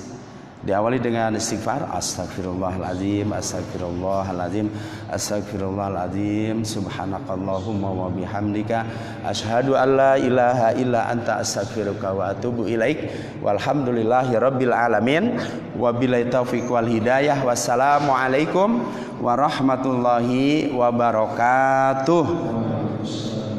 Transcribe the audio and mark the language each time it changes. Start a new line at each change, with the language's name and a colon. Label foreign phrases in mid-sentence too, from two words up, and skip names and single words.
Indonesian: Diawali dengan istighfar,
Arabic: أستغفر الله العظيم، أستغفر الله العظيم، أستغفر الله العظيم, سبحانك اللهم وبحمدك، أشهد أن لا إله إلا أنت، أستغفرك وأتوب إليك. والحمد لله رب العالمين, وبالله التوفيق والهداية. والسلام عليكم ورحمة الله وبركاته.